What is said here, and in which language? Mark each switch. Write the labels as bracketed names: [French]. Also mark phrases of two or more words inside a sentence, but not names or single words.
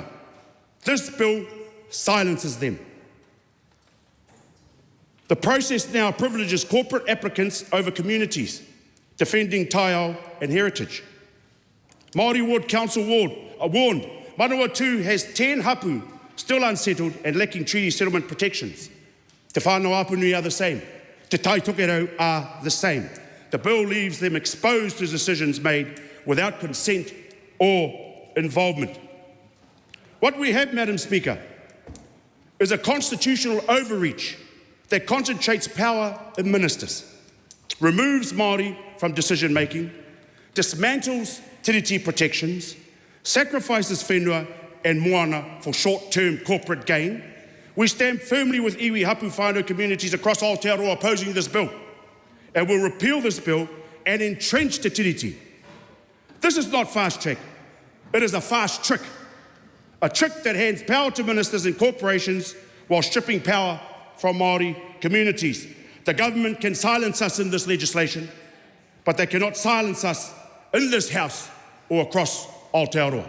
[English] This bill silences them. The process now privileges corporate applicants over communities, defending taiao and heritage. Māori Ward Council warned Manawatu has 10 hapu still unsettled and lacking treaty settlement protections. Te whānau Apunui are the same. Te Tai Tokerau are the same. The bill leaves them exposed to decisions made without consent or involvement. What we have, Madam Speaker, is a constitutional overreach that concentrates power in ministers, removes Māori from decision-making, dismantles tiriti protections, sacrifices whenua and moana for short-term corporate gain. We stand firmly with [Māori] iwi hapu whānau [English] communities across Aotearoa opposing this bill, and will repeal this bill and entrench [Māori] te tiriti. [English] This is not fast track, it is a fast trick. A trick that hands power to ministers and corporations while stripping power from Māori communities. The government can silence us in this legislation, but they cannot silence us in this House or across Aotearoa.